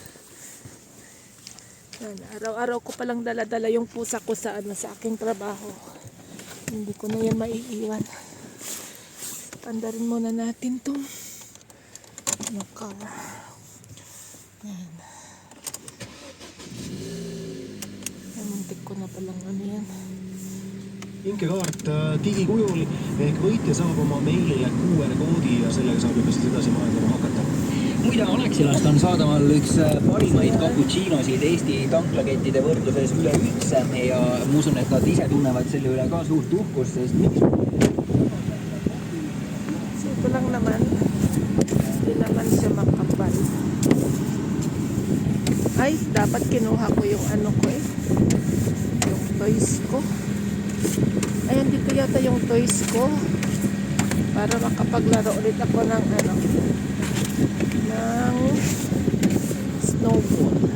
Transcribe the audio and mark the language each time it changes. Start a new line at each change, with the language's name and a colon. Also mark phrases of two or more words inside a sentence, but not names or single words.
Filipino: Araw-araw ko palang dala-dala yung pusa ko sa aking trabaho. Hindi ko na yan maiiwan. Pandarin muna natin itong car. Yan. Muntik ko na palang yan.
Estonian: Inkekaart digikujul ehk võitja saab oma meilile QR-koodi ja sellega saab juba siis edasi majandama hakata. Muide, Alexilast on saadaval üks parimaid cappuccinosid Eesti tanklakettide võrdluses üleüldse ja ma usun, et nad ise tunnevad selle üle ka suurt uhkust, sest
Filipino: so ito lang naman, hindi naman siya makapal. Ay, dapat kinuha ko yung ko yung toys ko. Ayan, dito yata yung toys ko para makapaglaro ulit ako ng snowball.